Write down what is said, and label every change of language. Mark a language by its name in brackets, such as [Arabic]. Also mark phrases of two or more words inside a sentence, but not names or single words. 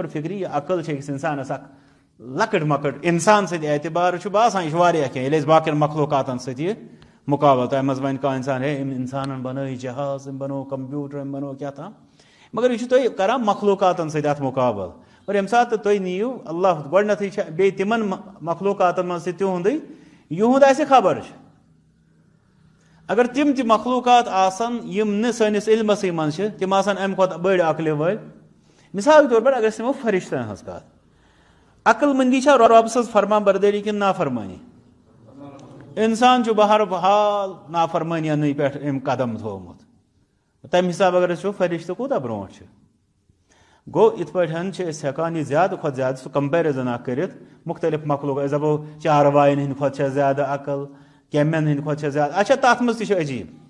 [Kashmiri] فِکرِ یہِ عقل چھِ أکِس انسانس اکھ لۄکٕٹ مۄکٕٹ انسان سٕنٛدِ اعتبار چھُ باسان یہِ چھُ واریاہ کینٛہہ ییٚلہِ أسۍ باقین مخلوقاتن سۭتۍ یہِ مُقابل تۄہہِ منٛز وَنہِ کانٛہہ انسان ہے أمۍ انسانن بنٲے جہاز أمۍ بنوو کمپیوٗٹر أمۍ بنوو کیٛاہ تام مگر یہِ چھُ تُہۍ کران مخلوقاتن سۭتۍ اتھ مُقابل اور ییٚمہِ ساتہٕ تُہۍ نِیِو اللہ گۄڈنیتھٕے چھِ بیٚیہِ تِمن مخلوقاتن منٛز تہِ تِہُنٛدُے یِہُنٛد آسہِ خبر چھِ اگر تِم تہِ مخلوقات آسن یِم نہٕ سٲنِس علمسٕے منٛز چھِ تِم آسن امہِ کھۄتہٕ بٔڑۍ عقلہِ وٲلۍ [Urdu] مثال کے طور پر [Kashmiri] اگر أسۍ نِمو فرشتن ہٕنٛز کتھ عقل منٛدی چھا رۄب سٕنٛز فرما بردٲری کِنہٕ نافرمٲنی انسان چھُ بہرحال نافرمٲنِینٕے پٮ۪ٹھ أمۍ قدم تھوٚومُت تمہِ حساب اگر أسۍ وٕچھو فرشتہٕ کوٗتاہ برونٛٹھ چھِ گوٚو یِتھ پٲٹھۍ چھِ أسۍ ہٮ۪کان یہِ زیادٕ کھۄتہٕ زیادٕ سُہ کمپیرزن اکھ کٔرِتھ مُختٔلِف مخلوق أسۍ دپو چاروایَن ہٕنٛدِ کھۄتہٕ چھےٚ زیادٕ عقل کیمین ہٕنٛدِ کھۄتہٕ چھےٚ زیادٕ اچھا تتھ منٛز تہِ چھُ عجیٖب